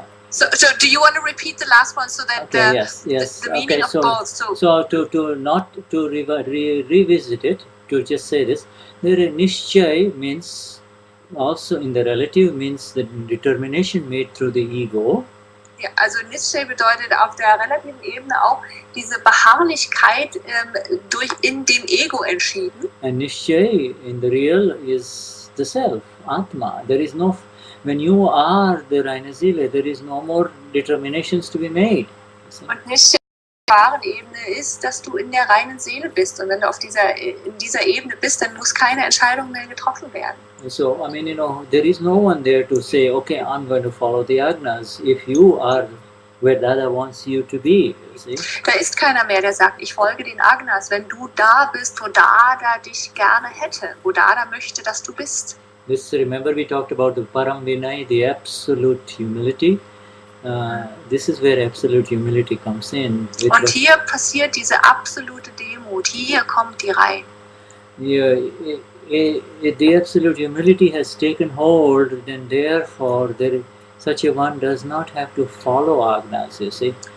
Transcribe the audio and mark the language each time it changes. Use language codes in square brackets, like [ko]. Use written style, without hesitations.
[en] So do you want to repeat the last one so that yes. the meaning of both? So to not to revisit it, to just say this, the Nischay means also in the relative means the determination made through the ego. [de] Ja, also Nischay bedeutet auf der relativen Ebene auch diese Beharrlichkeit in dem Ego entschieden. [en] And Nischay in the real is the self, Atma. There is no, when you are the reine Seele, there is no more determinations to be made. [de] Und Nischay auf der wahren Ebene ist, dass du in der reinen Seele bist. Und wenn du in dieser Ebene bist, dann muss keine Entscheidung mehr getroffen werden. [en] So, I mean, there is no one there to say, okay, I'm going to follow the Agnas, if you are where Dada wants you to be, you see. [de] Da ist keiner mehr, der sagt, ich folge den Agnas, wenn du da bist, wo Dada dich gerne hätte, wo Dada möchte, dass du bist. [en] Remember we talked about the Param Vinay, the absolute humility. This is where absolute humility comes in. [de] Und hier passiert diese absolute Demut, hier kommt die rein. [en] Yeah, the absolute humility has taken hold, then therefore such a one does not have to follow Agnas, you see.